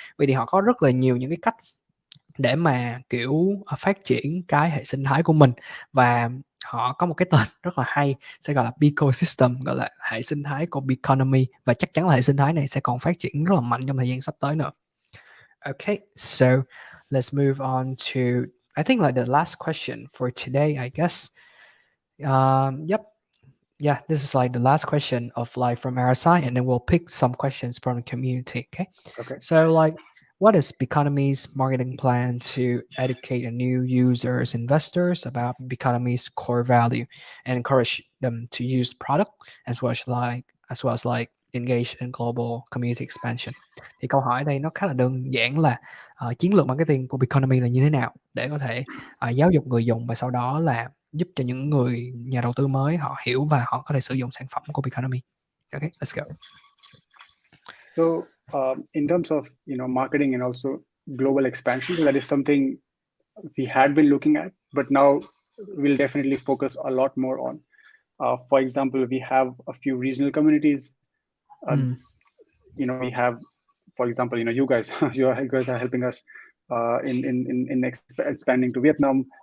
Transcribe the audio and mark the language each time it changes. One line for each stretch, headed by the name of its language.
Vietnamese: Vì thì họ có rất là nhiều những cái cách để mà kiểu phát triển cái hệ sinh thái của mình, và họ có một cái tên rất là hay sẽ gọi là ecosystem, gọi là hệ sinh thái của Economy, và chắc chắn là hệ sinh thái này sẽ còn phát triển rất là mạnh trong thời gian sắp tới nữa.
English: Okay, so let's move on to, I think, like the last question for today, I guess. Yep. Yeah, this is like the last question of like from our side, and then we'll pick some questions from the community. Okay. Okay. So like, what is Economy's marketing plan to educate a new users, investors about Economy's core value and encourage them to use product as well as like engage in global community expansion?
Vietnamese: Thì câu hỏi đây nó khá là đơn giản là chiến lược marketing của Economy là như thế nào để có thể giáo dục người dùng và sau đó là giúp cho những người nhà đầu tư mới họ hiểu và họ có thể sử dụng sản phẩm của Economy.
English: Okay, let's go. So in terms of marketing and also global expansion, that is something we had been looking at, but now we'll definitely focus a lot more on. For example, we have a few regional communities. We have, for example, you guys, you guys are helping us in expanding to Vietnam.